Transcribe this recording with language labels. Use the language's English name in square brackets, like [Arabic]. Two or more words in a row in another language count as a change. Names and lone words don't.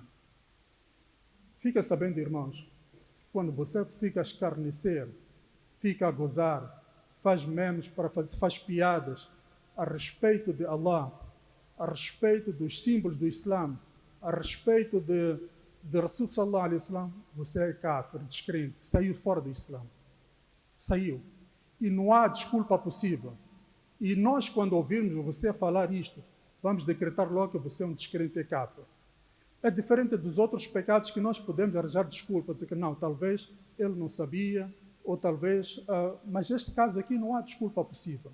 [Portuguese] Fica sabendo, irmãos, quando você fica a escarnecer, fica a gozar, faz memes, faz piadas a respeito de Allah, a respeito dos símbolos do Islã, a respeito de [Arabic] رسول صلى الله عليه وسلم, [Portuguese] você é kafir, descrente, saiu fora do Islã. Saiu. E não há desculpa possível. E nós, quando ouvirmos você falar isto, vamos decretar logo que você é um descrente e kafir. É diferente dos outros pecados que nós podemos arranjar desculpa, dizer que não, talvez ele não sabia, ou talvez, mas neste caso aqui não há desculpa possível.